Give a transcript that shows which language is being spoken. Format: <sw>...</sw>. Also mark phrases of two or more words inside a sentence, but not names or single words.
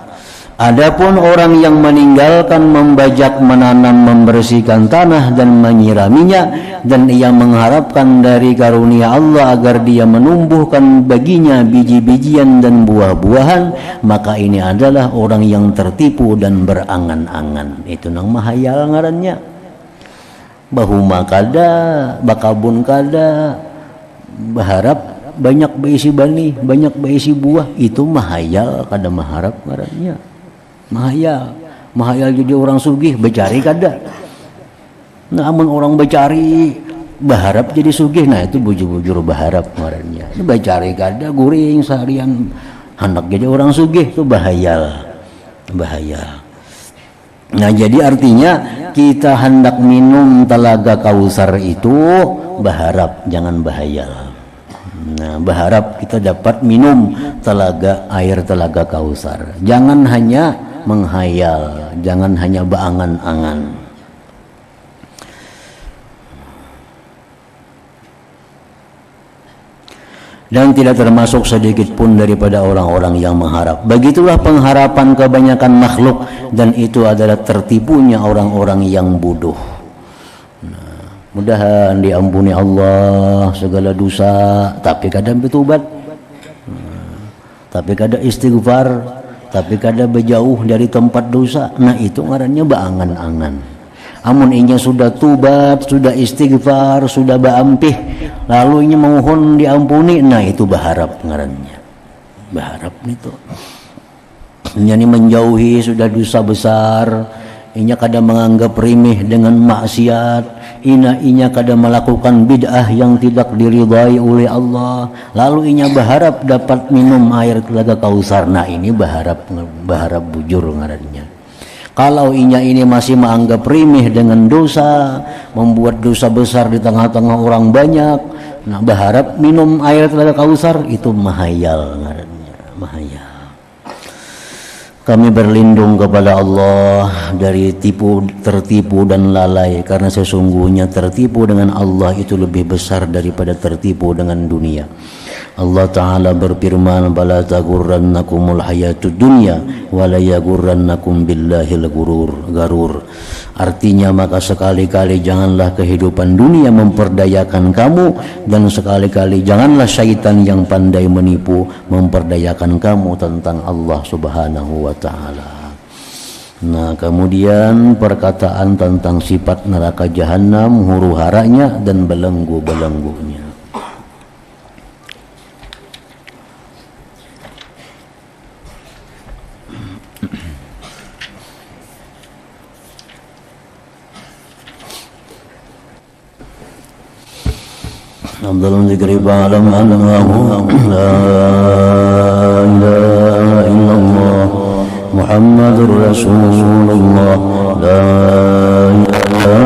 <id>Adapun orang yang meninggalkan membajak, menanam, membersihkan tanah dan menyiraminya, dan ia mengharapkan dari karunia Allah agar dia menumbuhkan baginya biji-bijian dan buah-buahan, maka ini adalah orang yang tertipu dan berangan-angan.</id> <bjn>Itu nang mahayal ngarannya. Bahuma kada, bakabun kada, berharap banyak beisi bani, banyak beisi buah, itu mahayal kada maharap ngarannya. Mahayal jadi orang sugih, becari kada. Namun orang becari berharap jadi sugih, nah itu bujur-bujur berharap ngarannya. Ini becari kada, guring seharian hendak jadi orang sugih, itu bahayal.</bjn> <id>Nah, jadi artinya kita hendak minum telaga Kausar itu berharap, jangan bahayal. Nah, berharap kita dapat minum air telaga Kausar. Jangan hanya menghayal, jangan hanya beangan-angan. Dan tidak termasuk sedikit pun daripada orang-orang yang mengharap. Begitulah pengharapan kebanyakan makhluk, dan itu adalah tertipunya orang-orang yang bodoh. Nah, mudahan diampuni Allah segala dosa, tapi kadang bertobat, tapi kadang istighfar, tapi kadang berjauh dari tempat dosa.</id> <bjn>Nah, itu ngarannya beangan-angan. Amun inya sudah tubat, sudah istighfar, sudah baampih, lalu inya mohon diampuni, nah itu berharap ngarannya.</bjn> <id>Berharap itu. Inya menjauhi sudah dosa besar, inya kadang menganggap remeh dengan maksiat, inya kadang melakukan bid'ah yang tidak diridhai oleh Allah, lalu inya berharap dapat minum air telaga Kausar.</id> <bjn>Nah, ini berharap bujur ngarannya.</bjn> <id>Kalau inya ini masih menganggap remeh dengan dosa, membuat dosa besar di tengah-tengah orang banyak, nah berharap minum air telaga Kausar, itu mahayal ngarannya, mahayal. Kami berlindung kepada Allah dari tertipu dan lalai, karena sesungguhnya tertipu dengan Allah itu lebih besar daripada tertipu dengan dunia. Allah Ta'ala berfirman,</id> <ar>"فلا تغرنكم الحياة الدنيا ولا يغرنكم بالله الغرور."</ar> <id>Artinya, maka sekali-kali janganlah kehidupan dunia memperdayakan kamu, dan sekali-kali janganlah syaitan yang pandai menipu memperdayakan kamu tentang Allah</id> <ar>سبحانه وتعالى.</ar> <id>Nah, kemudian perkataan tentang sifat neraka jahanam, huru haranya dan belenggu-belenggunya.</id> <ar>أفضل ذكر فاعلم أنه لا إله إلا الله محمد رسول الله لا إله</ar>